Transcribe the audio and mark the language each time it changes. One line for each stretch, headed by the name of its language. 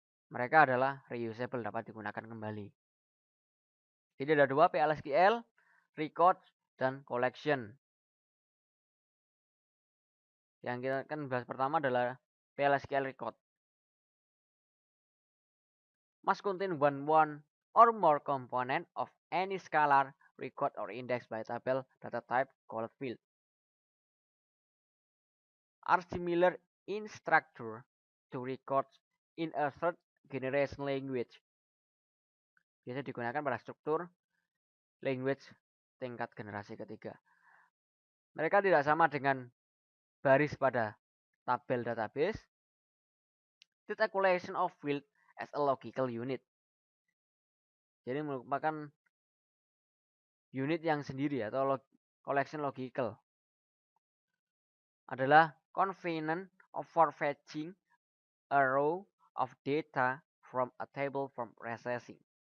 Indonesian: Mereka adalah reusable, dapat digunakan kembali. Jadi ada dua, PLSQL, record, dan collection. Yang kita akan bahas pertama adalah PLSQL record.
English: Must contain one or more component of any scalar, record, or index by table data type called field. Are similar in structure to records in a third generation language.
Indonesian: Biasa digunakan pada struktur language tingkat generasi ketiga. Mereka tidak sama dengan baris pada tabel database.
English: Treat a collection of field as a logical unit.
Indonesian: Jadi merupakan unit yang sendiri atau collection logical.
English: Adalah convenient for fetching a row of data from a table from processing.